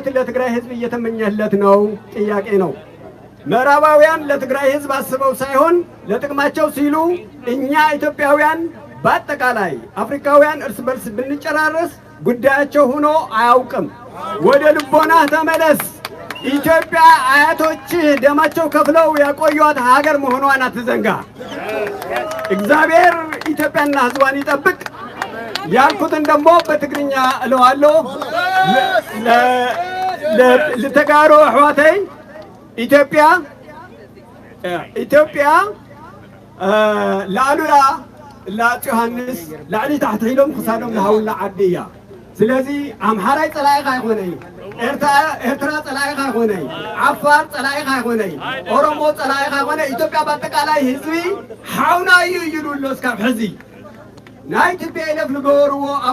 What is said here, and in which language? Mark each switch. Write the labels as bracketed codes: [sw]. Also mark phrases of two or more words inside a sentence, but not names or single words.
[am] ለትግራይ ህዝብ እየተመኘለት ነው ጥያቄ ነው። ምዕራባውያን ለትግራይ ህዝብ አስበው ሳይሆን ለጥቅማቸው ሲሉ እኛ ኢትዮጵያውያን በአጠቃላይ አፍሪካውያን እርስ በርስ ብንጨራረስ ጉዳያቸው ሆኖ አያውቅም። ወደ ልቦናህ ተመለስ። ኢትዮጵያ አያቶችህ ደማቸው ከፍለው ያቆዩት ሀገር መሆኗን አትዘንጋ። እግዚአብሔር ኢትዮጵያና ህዝቧን ይጠብቅ። ያልኩትን ደግሞ በትግርኛ እለዋለሁ። [ti] ለተጋሩ አሕዋተይ ኢትዮጵያ ለአሉላ ለአፄ ዮሐንስ ላዕሊ ታሕቲ ኢሎም ክሳዶም ዝሃውላ ዓዲ እያ። ስለዚ ኣምሓራይ ፀላኢኻ ኣይኮነይ፣ ኤርትራ ፀላኢኻ ኣይኮነይ፣ ዓፋር ፀላኢኻ ኣይኮነይ፣ ኦሮሞ ፀላኢኻ ኣይኮነይ። ኢትዮጵያ በአጠቃላይ ህዝቢ ሓውና እዩ ይብሉ ኣሎ እስካብ ሕዚ ናይ TPLF ዝገበርዎ ኣብ